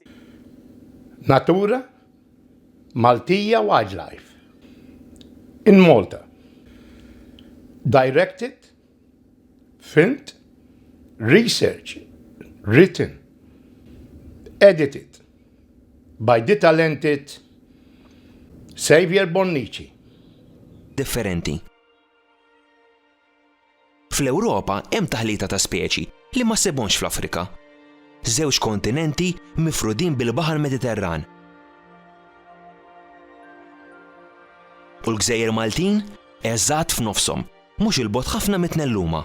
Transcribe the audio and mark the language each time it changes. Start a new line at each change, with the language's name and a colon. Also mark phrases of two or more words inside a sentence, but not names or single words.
English: NATURA, MALTIJA Wildlife in Malta. Directed, filmed, researched, written, edited by the talented SAVIOUR BONNICI.
Maltese: Differenti. Fl-Ewropa hemm taħlita ta' speċi li ma ssibhomx fl-Afrika. Żewġ kontinenti mifrudin bil-Baħar Mediterran. U l-Gżejjer Maltin eżatt f'nofshom, mhux il-bogħod ħafna mitnelluma.